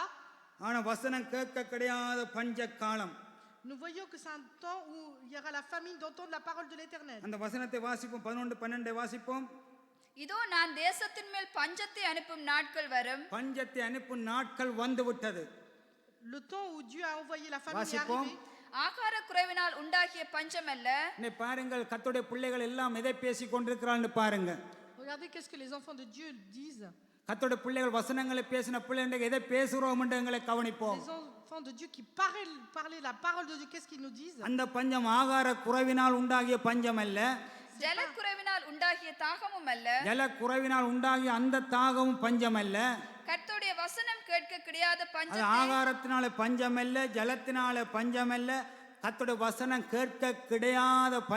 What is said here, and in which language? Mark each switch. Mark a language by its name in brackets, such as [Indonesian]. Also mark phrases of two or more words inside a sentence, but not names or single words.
[Tamil] ஆனா வசனம் கேட்க கிடையாத பஞ்ச காலம். [French] Nous voyons que c'est un temps où il y aura la famine d'entendre la parole de l'Éternel. [Tamil] அந்த வசனத்தை வாசிப்போம். 11-12 வாசிப்போம். இதோ நான் தேசத்தின் மேல் பஞ்சத்தை அனுப்பும் நாட்கள் வரும், பஞ்சத்தை அனுப்பும் நாட்கள் வந்து விட்டது. [French] Le temps où Dieu a envoyé la famine est [Tamil] வாசிப்போம். [French] arrivé. [Tamil] ஆகார குறைவினால் உண்டாகிய பஞ்சம் அல்ல. இன்னைக்கு பாருங்கள் கர்த்தருடைய பிள்ளைகள் எல்லாம் எதை பேசி கொண்டிருக்கிறான்னு பாருங்க. [French] Regardez qu'est-ce que les enfants de Dieu disent. [Tamil] கர்த்தருடைய பிள்ளைகள் வசனங்களை பேசின பிள்ளைகள் எதை பேசுறோம் என்று எங்களை கவனிப்போம். [French] Les enfants de Dieu qui parlaient la parole de Dieu, qu'est-ce qu'ils nous disent? [Tamil] அந்த பஞ்சம் ஆகார குறைவினால் உண்டாகிய பஞ்சம் அல்ல, ஜலக்குறைவினால் உண்டாகிய தாகமும் அல்ல, ஜல குறைவினால் உண்டாகிய அந்த தாகமும் பஞ்சம் அல்ல. கர்த்தருடைய வசனம் கேட்க கிடையாத அது பஞ்சத்தை ஆகாரத்தினால பஞ்சம் அல்ல, ஜலத்தினால பஞ்சம் அல்ல, கர்த்தருடைய வசனம் கேட்க கிடையாத